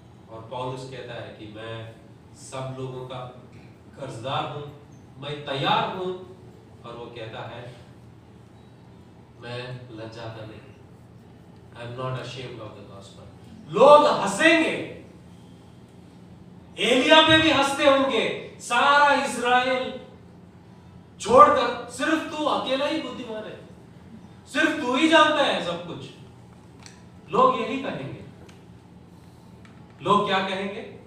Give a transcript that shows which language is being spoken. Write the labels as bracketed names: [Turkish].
[Hindi] और पौलुस कहता है कि मैं सब लोगों का कर्जदार हूं, मैं तैयार हूं, और वो कहता है मैं लज्जाता नहीं। [English] I am not ashamed of the gospel. [Hindi] लोग हंसेंगे, एलिया पे भी हंसते होंगे, सारा इस्राएल छोड़कर सिर्फ तू अकेला ही बुद्धिमान है, सिर्फ तू ही जानता है सब कुछ। लोग यही कहेंगे। लोग क्या कहेंगे?